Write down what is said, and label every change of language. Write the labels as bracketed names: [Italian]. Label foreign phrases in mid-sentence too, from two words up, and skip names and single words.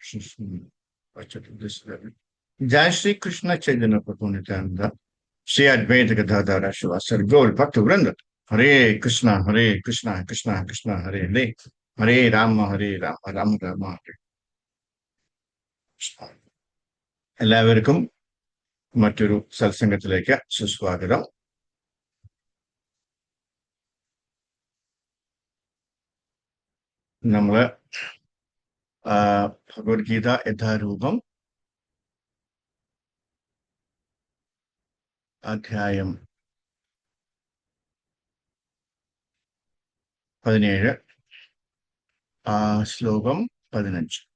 [Sanskrit] Jai Shri Krishna Chaitanya Prabhu Nityananda Shri Advaita Gadadhara Shivasar Gaur Bhakta Vrinda Hare Krishna Hare Krishna Krishna Krishna Hare Hare Hare Rama Hare Rama Rama Rama Hare Krishna. [Malayalam] എല്ലാവർക്കും മറ്റൊരു സത്സംഗത്തിലേക്ക് സുസ്വാഗതം. നമ്മള് ഭഗവത്ഗീത യഥാരൂപം അധ്യായം 17 ശ്ലോകം 15.